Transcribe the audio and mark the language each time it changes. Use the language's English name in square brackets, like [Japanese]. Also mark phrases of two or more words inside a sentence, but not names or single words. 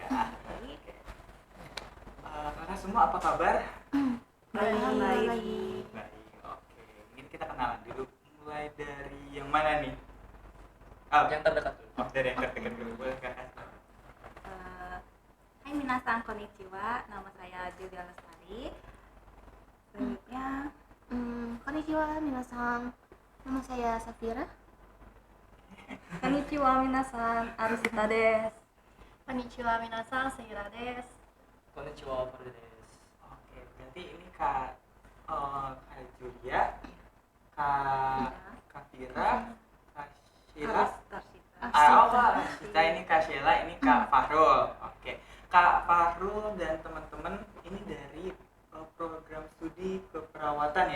[Indonesian] Oke. Kakak semua apa kabar? Baik. Oke. Mungkin kita kenalan dulu. Mulai dari yang mana nih? Yang terdekat dulu. Dari yang terdekat dulu. Boleh kakak? [Japanese] はいみなさんこんにちは, [Indonesian] nama saya Julia Lestari. Selanjutnya, [Japanese] こんにちはみなさん, [Indonesian] nama saya Safira. [Japanese] こんにちはみなさん、Arusitaです. こんにちはみなさん、Seiraです. こんにちは、Faridaです. [Indonesian] Oke, berarti ini kak Julia, kak Fira, kak Sheila. Kak Sita, ini Kak Sheila, ini Kak Fahrul. Oke, Kak Fahrul dan teman-teman ini dari program studi keperawatan ya?